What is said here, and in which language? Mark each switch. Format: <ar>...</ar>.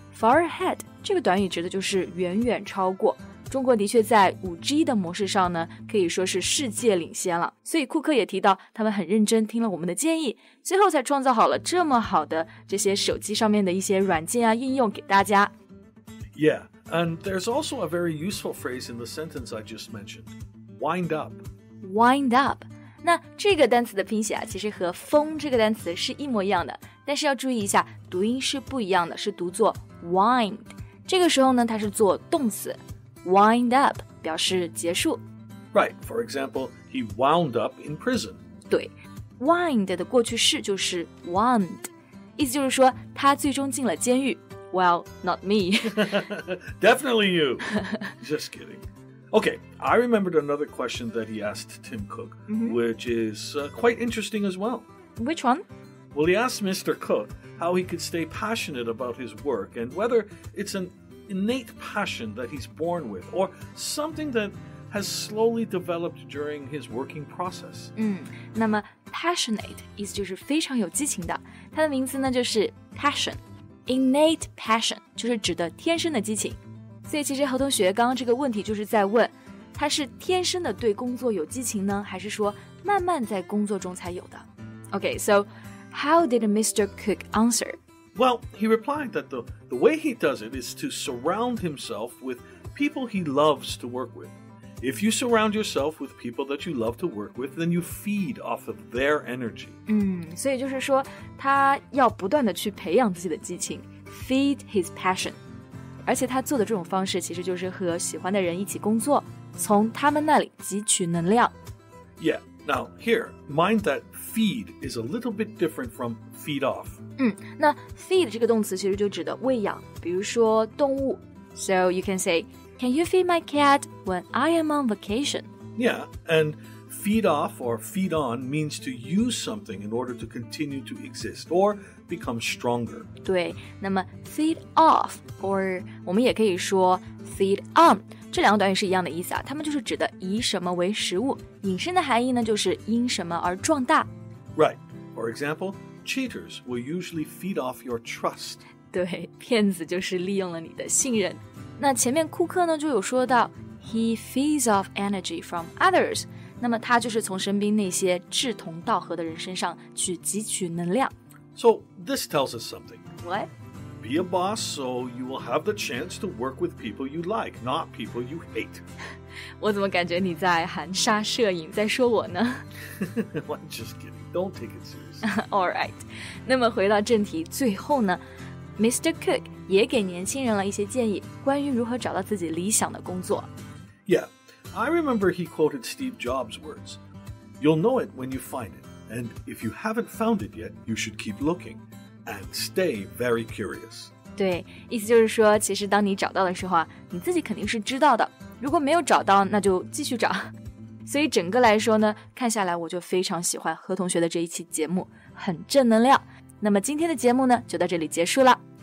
<en>Far ahead</en> <zh>这个短语指的就是远远超过。中国的确在 5G 的模式上呢，可以说是世界领先了。所以库克也提到，他们很认真听了我们的建议，最后才创造好了这么好的这些手机上面的一些软件啊应用给大家。</zh> <en>Yeah, and there's also a very useful phrase in the sentence I just mentioned. Wind up. Wind up.</en> <zh>那这个单词的拼写啊，其实和风这个单词是一模一样的，但是要注意一下，读音是不一样的，是读作 wind。这个时候呢，它是做动词 wind up， 表示结束。</zh> <en>Right, for example, he wound up in prison.</en> <zh>对 ，wind 的过去式就是 wound， 意思就是说他最终进了监狱。</zh> <en>Well, not me. Definitely you. Just kidding.Okay, I remembered another question that he asked Tim Cook, which is quite interesting as well. Which one? Well, he asked Mr. Cook how he could stay passionate about his work and whether it's an innate passion that he's born with or something that has slowly developed during his working process.</en> <zh>那么 passionate 意思就是非常有激情的，它的名字呢就是 passion。Innate passion 就是指的天生的激情。所以其实何同学刚刚这个问题就是在问，他是天生的对工作有激情呢，还是说慢慢在工作中才有的？</zh> <en>Okay, so how did Mr. Cook answer? Well, he replied that the way he does it is to surround himself with people he loves to work with. If you surround yourself with people that you love to work with, then you feed off of their energy.</en> <zh>所以就是说他要不断的去培养自己的激情</zh> <en>feed his passion。</en> <zh>而且他做的这种方式其实就是和喜欢的人一起工作，从他们那里汲取能量。</zh> <en>Yeah, now here, mind that feed is a little bit different from feed off.</en> <zh>那 feed 这个动词其实就指的喂养，比如说动物。</zh> <en>So you can say, Can you feed my cat when I am on vacation? Yeah, and feed off or feed on means to use something in order to continue to exist or become stronger.</en> <zh>对，那么</zh> <en>feed off or</en> <zh>我们也可以说 feed on， 这两个短语是一样的意思啊，它们就是指的以什么为食物，引申的含义呢就是因什么而壮大。</zh> <en>Right. For example, cheaters will usually feed off your trust.</en> <zh>对，骗子就是利用了你的信任。那前面库克呢就有说到</zh> <en>he feeds off energy from others，</en> <zh>那么他就是从身边那些志同道合的人身上去汲取能量。</zh> <en>So this tells us something. What? Be a boss so you will have the chance to work with people you like, not people you hate.</en> <zh>我怎么感觉你在含沙射影在说我呢？</zh> <en>I'm just kidding. Don't take it seriously. All right.</en> <zh>那么回到正题，最后呢 Mr. Cook 也给年轻人了一些建议，关于如何找到自己理想的工作。</zh> <en>Yeah, I remember he quoted Steve Jobs' words. You'll know it when you find it, and if you haven't found it yet, you should keep looking and stay very curious.</en> <zh>对，意思就是说，其实当你找到的时候啊，你自己肯定是知道的，如果没有找到，那就继续找。所以整个来说呢，看下来我就非常喜欢何同学的这一期节目，很正能量。那么今天的节目呢，就到这里结束了。</zh>